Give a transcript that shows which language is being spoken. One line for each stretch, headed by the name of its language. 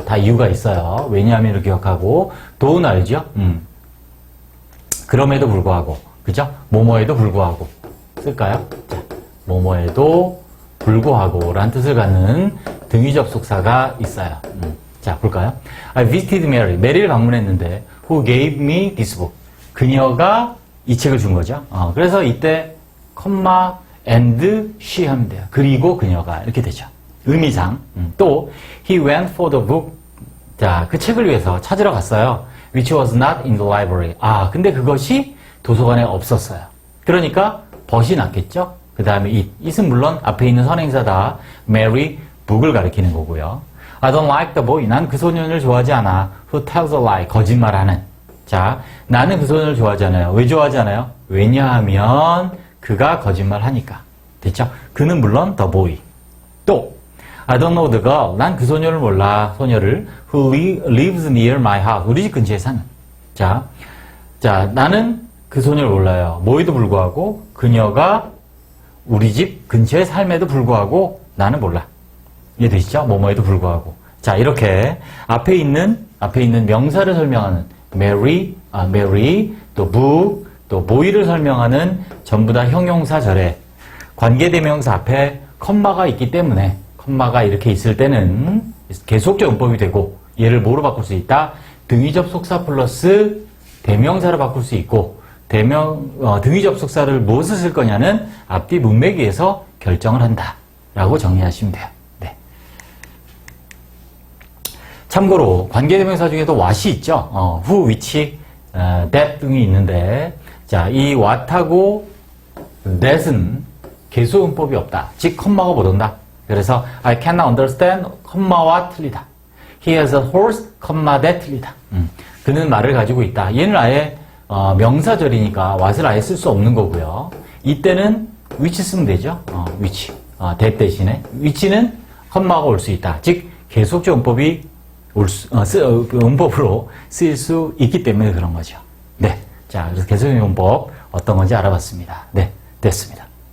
Korean: 다 이유가 있어요. 왜냐하면으로 기억하고 do는 알죠? 그럼에도 불구하고 그죠? 뭐뭐에도 불구하고 쓸까요? 자, 뭐뭐에도 불구하고 라는 뜻을 갖는 등위 접속사가 있어요. 자, 볼까요?
English: I visited Mary. 메리를 방문했는데 who gave me this book.
Korean: 그녀가 이 책을 준 거죠. 그래서 이때 컴마 and she 하면 돼요. 그리고 그녀가 이렇게 되죠. 의미상. 또
English: he went for the book.
Korean: 자, 그 책을 위해서 찾으러 갔어요.
English: which was not in the library.
Korean: 근데 그것이 도서관에 없었어요. 그러니까 벗이 낫겠죠? 그 다음에 it은 물론 앞에 있는 선행사다. Mary, book을 가리키는 거고요.
English: I don't like the boy.
Korean: 난 그 소년을 좋아하지 않아.
English: Who tells a lie.
Korean: 거짓말하는. 자, 나는 그 소년을 좋아하지 않아요. 왜 좋아하지 않아요? 왜냐하면 그가 거짓말하니까. 됐죠? 그는 물론 the boy.
English: 또 I don't know the girl.
Korean: 난 그 소녀를 몰라. 소녀를
English: who lives near my house.
Korean: 우리 집 근처에 사는. 자, 나는 그 소녀를 몰라요. 뭐에도 불구하고 그녀가 우리 집 근처에 삶에도 불구하고 나는 몰라. 이해되시죠? 뭐뭐에도 불구하고. 자, 이렇게 앞에 있는 명사를 설명하는 Mary, 또 book, 또 boy를 설명하는 전부 다 형용사절에 관계대명사 앞에 컴마가 있기 때문에 컴마가 이렇게 있을 때는 계속적 용법이 되고 얘를 뭐로 바꿀 수 있다? 등위 접속사 플러스 대명사로 바꿀 수 있고 등위 접속사를 무엇을 쓸 거냐는 앞뒤 문맥위에서 결정을 한다 라고 정리하시면 돼요. 네. 참고로 관계대명사 중에도 what이 있죠. who, which, that 등이 있는데 자, 이 what하고 that은 계수음법이 없다. 즉 컴마가 못 온다. 그래서
English: I cannot understand,
Korean: 컴마와 틀리다.
English: He has a horse, 컴마 that
Korean: 틀리다. 그는 말을 가지고 있다. 얘는 아예 명사절이니까 what을 아예 쓸 수 없는 거고요. 이때는 which 쓰면 되죠. which. that 대신에 which는 컴마가 올 수 있다. 즉 계속적 음법이 음법으로 쓰일 수 있기 때문에 그런 거죠. 네. 자, 그래서 계속적 음법 어떤 건지 알아봤습니다. 네. 됐습니다.